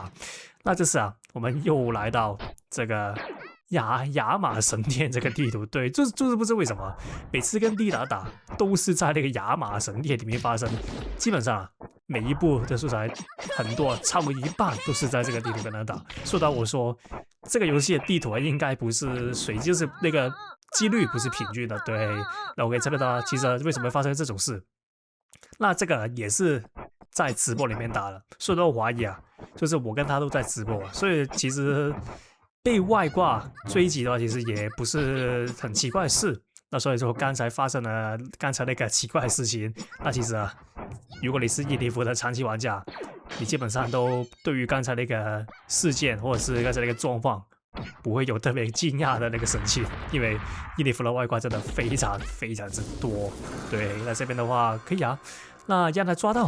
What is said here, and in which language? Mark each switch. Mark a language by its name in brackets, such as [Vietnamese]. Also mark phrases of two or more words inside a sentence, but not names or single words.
[Chinese] 那這次啊，我們又來到這個亞馬神殿這個地圖，對，就是不知為什麼，每次跟 Dida 打都是在那個亞馬神殿裡面發生，基本上啊，每一部的素材很多，差不多一半都是在這個地圖跟他打。說到我說，這個遊戲的地圖應該不是隨機，就是那個幾率不是平均的，對。那我可以猜得到，其實為什麼會發生這種事？那這個也是在直播裡面打的，所以我懷疑啊，就是我跟他都在直播，所以其實被外掛追擊的話，其實也不是很奇怪的事。那所以說剛才發生了剛才那個奇怪的事情，那其實啊，如果你是葉尼服的長期玩家，你基本上都對於剛才那個事件或者是剛才那個狀況不會有特別驚訝的那個神情，因為葉尼服的外掛真的非常之多。對，那這邊的話可以啊，那讓他抓到。